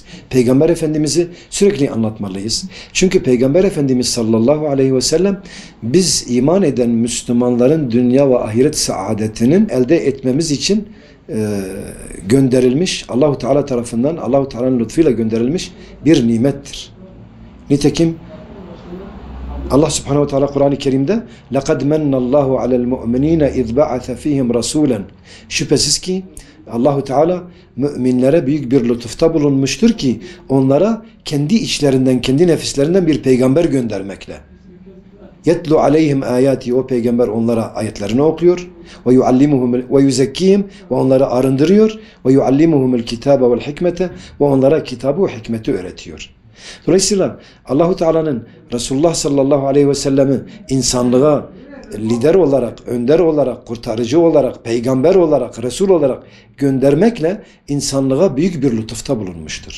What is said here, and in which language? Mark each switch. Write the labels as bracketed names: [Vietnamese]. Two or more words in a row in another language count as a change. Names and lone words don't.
[Turkish] Peygamber Efendimiz'i sürekli anlatmalıyız. Çünkü Peygamber Efendimiz [Arabic] صلى الله عليه وسلم [Turkish] biz iman eden Müslümanların dünya ve ahiret saadetinin elde etmemiz için gönderilmiş, Allahu Teala tarafından, Allahu Teala'nın lütfuyla gönderilmiş bir nimettir. Nitekim Allah [Arabic] سبحانه وتعالى [Turkish] Kur'an-ı Kerim'de [Arabic] لَقَدْ مَنَّ اللّٰهُ عَلَى الْمُؤْمِنِينَ اِذْ بَعَثَ ف۪يهِمْ رَسُولًا [Turkish] Şüphesiz ki Allahu Teala müminlere büyük bir lütufta bulunmuştur ki onlara kendi içlerinden, kendi nefislerinden bir peygamber göndermekle. [Arabic] يَتْلُ عَلَيْهِمْ آيَاتِ [Turkish] O peygamber onlara ayetlerini okuyor. [Arabic] وَيُعَلِّمُهُمْ وَيُزَكِّيهِمْ [Turkish] Ve onları arındırıyor. [Arabic] وَيُعَلِّمُهُمُ الْكِتَابَ وَالْحِكْمَةَ [Turkish] Ve onlara kitabı ve hikmeti öğretiyor. Dolayısıyla Allahu Teala'nın Resulullah [Arabic] صلى الله عليه وسلم [Turkish] insanlığa lider olarak, önder olarak, kurtarıcı olarak, peygamber olarak, Resul olarak göndermekle insanlığa büyük bir lütufta bulunmuştur.